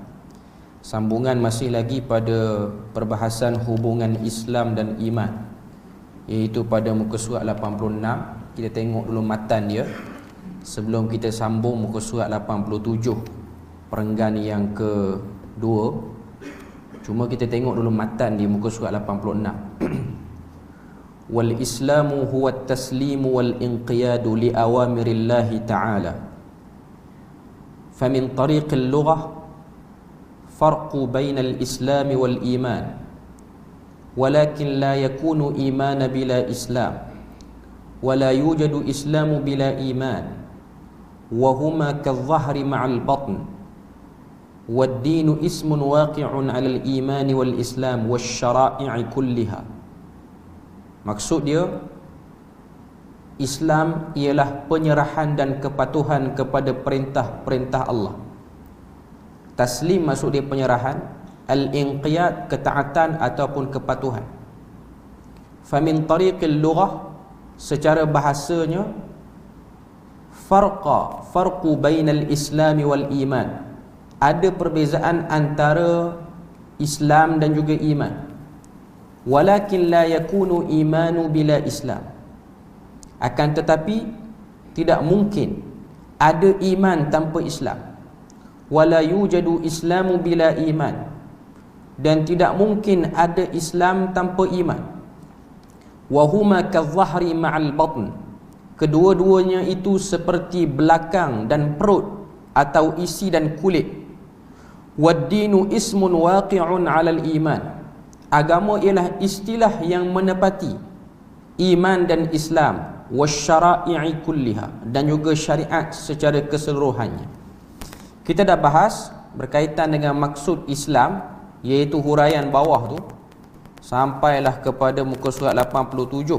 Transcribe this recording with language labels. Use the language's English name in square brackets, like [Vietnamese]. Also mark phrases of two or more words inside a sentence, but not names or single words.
[Malay] Sambungan masih lagi pada perbahasan hubungan Islam dan iman, iaitu pada muka surat 86. Kita tengok dulu matan dia sebelum kita sambung muka surat 87, perenggan yang kedua. Cuma kita tengok dulu matan di muka surat 86. [Arabic] والإسلام هو التسليم والانقياد لأوامر الله تعالى. فمن طريق اللغة فرق بين الإسلام والإيمان. ولكن لا يكون إيمان بلا إسلام. ولا يوجد إسلام بلا إيمان. وهما كالظهر مع البطن. والدين اسم واقع على الإيمان والإسلام والشرائع كلها. [Malay] Maksud dia, Islam ialah penyerahan dan kepatuhan kepada perintah-perintah Allah. Taslim maksud dia penyerahan, al-inqiyad ketaatan ataupun kepatuhan. [Arabic] فمن طريق اللغة, secara bahasanya, فرق بين الإسلام والإيمان, [Malay] ada perbezaan antara Islam dan juga iman. [Arabic] ولكن لا يكون إيمان بلا إسلام. [Malay] Akan tetapi tidak mungkin ada iman tanpa Islam. [Arabic] ولا يوجد إسلام بلا إيمان. [Malay] Dan tidak mungkin ada Islam tanpa iman. [Arabic] وهما كالظهر مع البطن. [Malay] Kedua-duanya itu seperti belakang dan perut atau isi dan kulit. [Arabic] والدين اسم واقع على الإيمان. [Malay] Agama ialah istilah yang menepati iman dan Islam, [Arabic] والشرائع كلها, [Malay] dan juga syariat secara keseluruhannya. Kita dah bahas berkaitan dengan maksud Islam, iaitu huraian bawah tu, sampailah kepada muka surat 87.